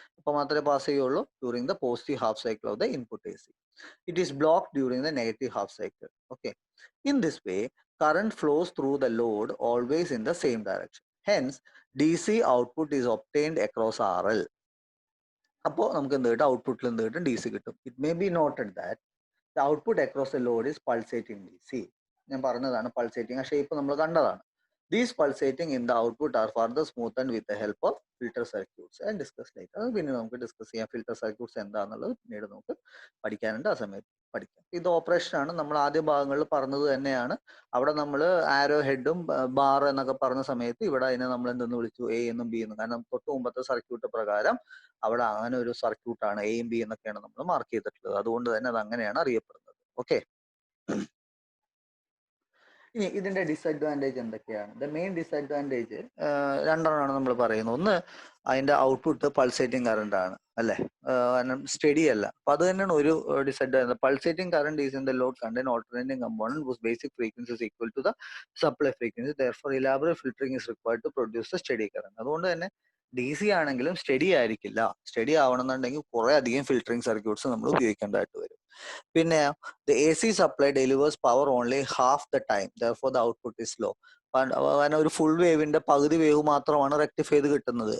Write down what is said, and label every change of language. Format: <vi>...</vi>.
<ml>അപ്പോൾ മാത്രമേ പാസ് ചെയ്യുള്ളൂ</ml> <en>during the positive half cycle of the input AC. It is blocked during the negative half cycle. Okay. In this way, current flows through the load always in the same direction. Hence, DC output is obtained across RL.</en> <ml>അപ്പോൾ നമുക്ക് എന്ത് കിട്ടും, ഔട്ട്പുട്ടിൽ എന്ത് കിട്ടും, DC കിട്ടും.</ml> <en>It may be noted that the output across the load is pulsating DC.</en> <ml>ഞാൻ പറഞ്ഞതാണ് പൾസേറ്റിംഗ്, ആ ഷേപ്പ് നമ്മൾ കണ്ടതാണ്.</ml> <en>These pulsating in the output are further smoothened with the help of filter circuits and discuss later.</en> <ml>അത് പിന്നെ നമുക്ക് discuss ചെയ്യാം. Filter circuits എന്താണെന്നുള്ളത് പിന്നീട് നമുക്ക് പഠിക്കാനുണ്ട്, ആ സമയത്ത് പഠിക്കാം. ഇത് ഓപ്പറേഷൻ ആണ്, നമ്മൾ ആദ്യ ഭാഗങ്ങളിൽ പറഞ്ഞത് തന്നെയാണ്. അവിടെ നമ്മൾ ആരോ ഹെഡും ബാർ എന്നൊക്കെ പറഞ്ഞ സമയത്ത് ഇവിടെ അതിനെ നമ്മൾ എന്തെന്ന് വിളിച്ചു, A എന്നും B എന്നും. കാരണം തൊട്ട് മുമ്പത്തെ സർക്യൂട്ട് പ്രകാരം അവിടെ അങ്ങനെ ഒരു സർക്യൂട്ടാണ്, എയും ബി എന്നൊക്കെയാണ് നമ്മൾ മാർക്ക് ചെയ്തിട്ടുള്ളത്. അതുകൊണ്ട് തന്നെ അത് അങ്ങനെയാണ് അറിയപ്പെടുന്നത്. ഓക്കെ, ഇനി ഇതിന്റെ ഡിസഡ്വാൻറ്റേജ് എന്തൊക്കെയാണ്?</ml> <en>the main disadvantage</en> <ml>രണ്ടെണ്ണമാണ് നമ്മൾ പറയുന്നത്. ഒന്ന്, അതിന്റെ ഔട്ട്പുട്ട് പൾസേറ്റിംഗ് കറണ്ട് ആണ്, അല്ലെ, സ്റ്റഡി അല്ല. അപ്പൊ അത് തന്നെയാണ് ഒരു disadvantage.</ml> <en>Pulsating current is in the load contain alternating component whose basic frequency is equal to the supply frequency. Therefore, elaborate filtering is required to produce the steady current.</en> <ml>അതുകൊണ്ട് തന്നെ DC ആണെങ്കിലും study ആയിരിക്കില്ല. Study ആവണമെന്നുണ്ടെങ്കിൽ കുറെ അധികം filtering circuits നമ്മൾ ഉപയോഗിക്കേണ്ടതായിട്ട് വരും. പിന്നെ</ml> <en>the AC supply delivers power only half the time, therefore the output is low.</en> <ml>കാരണം ഒരു ഫുൾ വേവിന്റെ പകുതി വേവ് മാത്രമാണ് റെക്ടിഫൈ ചെയ്ത് കിട്ടുന്നത്.</ml>